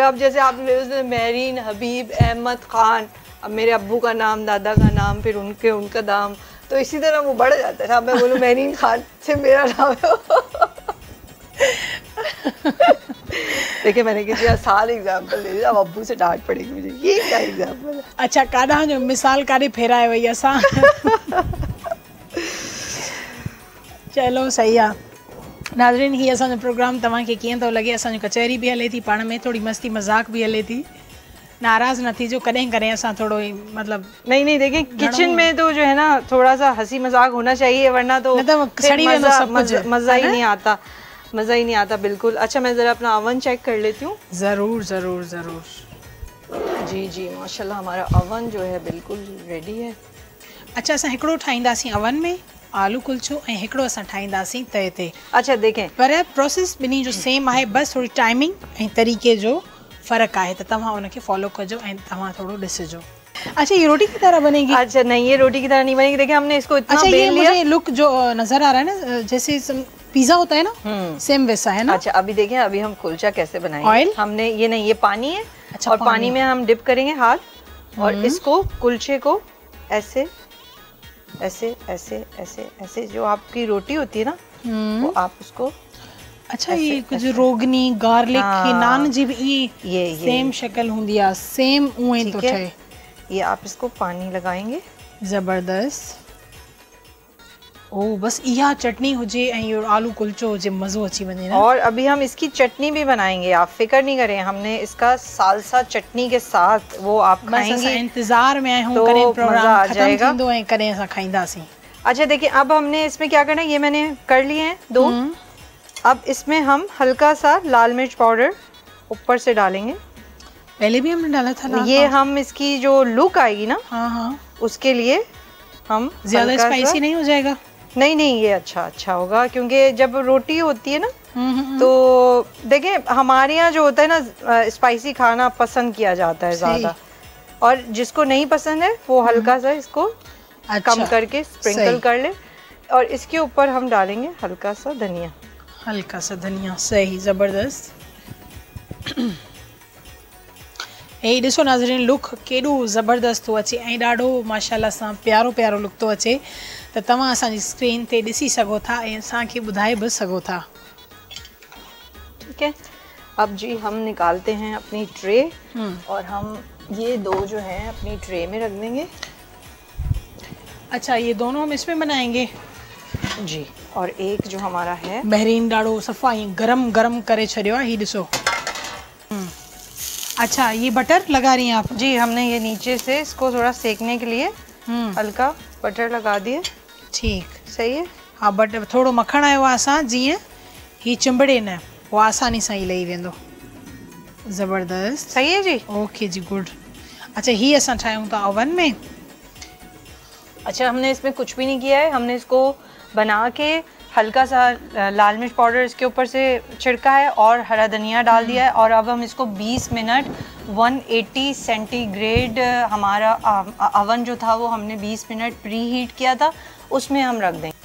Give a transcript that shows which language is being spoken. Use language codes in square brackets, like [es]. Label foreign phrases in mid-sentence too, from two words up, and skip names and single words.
[hi] अब जैसे आपने मेरीन हबीब अहमद खान, अब मेरे अब्बू का नाम, दादा का नाम, फिर उनका नाम, तो इसी तरह वो बढ़ जाता है ना। मैं बोलूँ मेरीन खान से मेरा नाम है। देखिए मैंने किसी आसान एग्जाम्पल दे दिया, अब अब्बू से डांट पड़ेगी मुझे, ये क्या एग्जाम्पल है। [sd] अच्छा काॾा जो मिसाल काॾे फेराए वई असां। चलो सही आहे नाज़रीन, ही असांजो प्रोग्राम तव्हांखे कीअं थो लॻे। असांजो कचहरी भी हले थी, पाण में थोड़ी मस्ती मजाक भी हले थी, नाराज़ न थीजो, कॾहिं कॾहिं असां थोड़ो ही मतलब [hi] नहीं देखिए किचन में तो जो है ना थोड़ा सा हंसी मजाक होना चाहिए, वरना तो मज़ा ही नहीं आता, मज़ा ही नहीं आता बिल्कुल। अच्छा मैं ज़रा अपना अवन चेक कर लेती हूँ। ज़रूर ज़रूर ज़रूर। जी जी माशाल्लाह हमारा अवन जो है बिल्कुल रेडी है। [sd] अच्छा असां हिकिड़ो ठाहींदासीं अवन में आलू कुल्चो ऐं हिकिड़ो असां ठाहींदासीं तए ते। [hi] अच्छा देखें, [sd] पर प्रोसेस ॿिन्ही जो सेम आहे, बस थोड़ी टाइमिंग ऐं तरीक़े जो फ़र्क़ु आहे, त तव्हां उनखे फॉलो कजो ऐं तव्हां थोड़ो ॾिसिजो। [hi] अच्छा ये रोटी की तरह बनेगी? अच्छा नहीं ये रोटी की तरह नहीं बनेगी। देखिए हमने इसको इतना अच्छा बेल ये मुझे लुक जो नजर आ रहा है ना जैसे पिज़्ज़ा होता है ना, सेम वैसा है ना। अच्छा अभी देखें, अभी हम कुलचा कैसे बनाएंगे। ऑयल हमने ये नहीं, ये पानी है और पानी में हम डिप करेंगे हाथ और इसको कुलचे को ऐसे ऐसे ऐसे ऐसे ऐसे जो आपकी रोटी होती है ना वो आप उसको अच्छा ये कुछ रोगनी गार्लिक की नान जी भी ये सेम शक्ल हुंदी है सेम उए तो है। ये आप इसको पानी लगाएंगे [sd] जबरदस्त। ओ बस यह चटनी हुजे और आलू कुलचो हुजे मज़ो अची वने ना। [hi] और अभी हम इसकी चटनी भी बनाएंगे, आप फिक्र नहीं करें, हमने इसका सालसा चटनी के साथ वो आप खाएंगे। इंतजार में आए हूं तो करें प्रोग्राम खत्म [sd] थिंदो ऐं करें असां खाईंदासीं। [hi] अच्छा देखिए अब हमने इसमें क्या करना है, ये मैंने कर लिए हैं 2। अब इसमें हम हल्का सा लाल मिर्च पाउडर ऊपर से डालेंगे। पहले भी हमने डाला था ये हम इसकी जो लुक आएगी ना उसके लिए हम ज्यादा स्पाइसी नहीं हो जाएगा। नहीं ये अच्छा होगा क्योंकि जब रोटी होती है ना तो देखिए हमारे यहाँ जो होता है ना स्पाइसी खाना पसंद किया जाता है ज्यादा, और जिसको नहीं पसंद है वो हल्का सा इसको कम करके स्प्रिंकल कर ले। और इसके ऊपर हम डालेंगे हल्का सा धनिया। सही जबरदस्त। [sd] ए ॾिसो नाज़रीन लुक केॾो ज़बरदस्त थो अचे ऐं ॾाढो माशाल्लाह सां प्यारो लुक थो अचे, त तव्हां असांजी स्क्रीन ते ॾिसी सघो था ऐं असांखे ॿुधाए बि सघो था। [hi] ठीक है, अब जी हम निकालते हैं अपनी ट्रे और हम ये 2 जो हैं अपनी ट्रे में रख देंगे। अच्छा ये दोनों हम इसमें बनाएंगे जी, और एक जो हमारा है [sd] बहरीन ॾाढो सफ़ा ही गरम करे छॾियो आहे। ही ॾिसो। [hi] अच्छा ये बटर लगा रही हैं आप? जी हमने ये नीचे से इसको थोड़ा सेकने के लिए हल्का बटर लगा दिए। ठीक सही है। [sd] हाँ बटर थोड़ो मखण आयो आहे असां जीअं ही चिंबड़े न, वो आसानी सां ही लही वेंदो। ज़बरदस्त। [hi] सही है जी। [sd] ओके जी गुड। अच्छा ही असां ठाहियूं था ओवन में। [hi] अच्छा हमने इसमें कुछ भी नहीं किया है, हमने इसको बना के हल्का सा लाल मिर्च पाउडर इसके ऊपर से छिड़का है और हरा धनिया डाल दिया है। और अब हम इसको 20 मिनट 180 सेंटीग्रेड हमारा अवन जो था वो हमने 20 मिनट [en] pre heat [hi] किया था, उसमें हम रख देंगे।